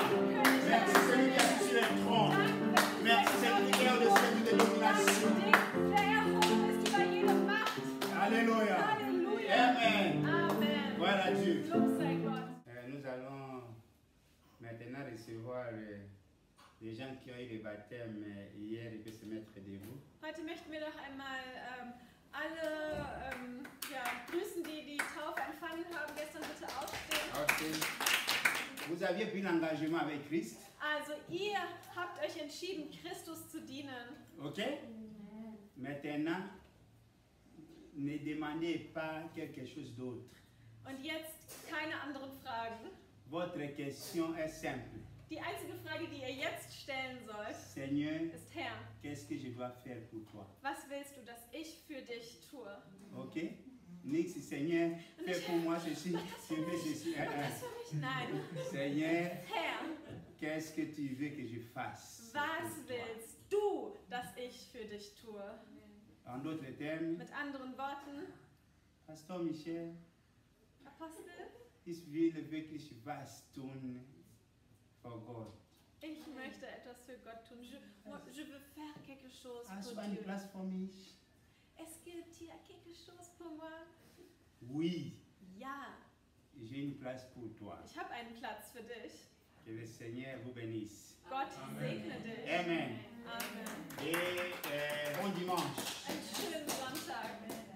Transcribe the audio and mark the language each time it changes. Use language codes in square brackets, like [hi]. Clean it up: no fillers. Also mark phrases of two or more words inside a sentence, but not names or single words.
[fr] Merci celui qui est sur le trône. Merci celui qui est au-dessus de domination. Alléluia. Amen. Gloire à Dieu. Nous allons maintenant recevoir les gens qui ont eu le baptême hier et peuvent se mettre debout. [de] Heute möchten wir noch einmal alle grüßen, die die Taufe empfangen haben. Gestern bitte aufstehen. [fr] Vous aviez pris l'engagement avec Christ. [de] Also ihr habt euch entschieden, Christus zu dienen. Ok? [fr] Maintenant, ne demandez pas quelque chose d'autre. [de] Und jetzt keine anderen Fragen. [fr] Votre question est simple. [de] Die einzige Frage, die ihr jetzt stellen sollt, [fr] Seigneur, [de] ist: Herr, [fr] qu'est-ce que je dois faire pour toi? [de] was willst du, dass ich für dich tue? Ok? Nix, [fr] Seigneur, fais pour moi ceci, je fais ceci. [de] Und das für mich? Nein. [fr] Seigneur, [de] Herr, [fr] qu'est-ce que tu veux que je fasse? [de] was willst du, dass ich für dich tue? [fr] En d'autres termes, [de] Mit anderen Worten, [fr] Pasteur Michel, [de] Apostel, ich will wirklich was tun für Gott. ich möchte etwas für Gott tun. [fr] Je veux faire quelque chose [de] Hast du [fr] pour [de] eine [fr] Dieu. [de] place für mich? [fr] Est-ce qu'il y a quelque chose pour moi? Oui, [de] Ja, [fr] j'ai une place pour toi. [de] ich habe einen Platz für dich. [fr] Que le Seigneur vous bénisse. [de] Gott segne dich. Amen. Amen. [fr] Et bon dimanche. [de] Einen schönen Sonntag.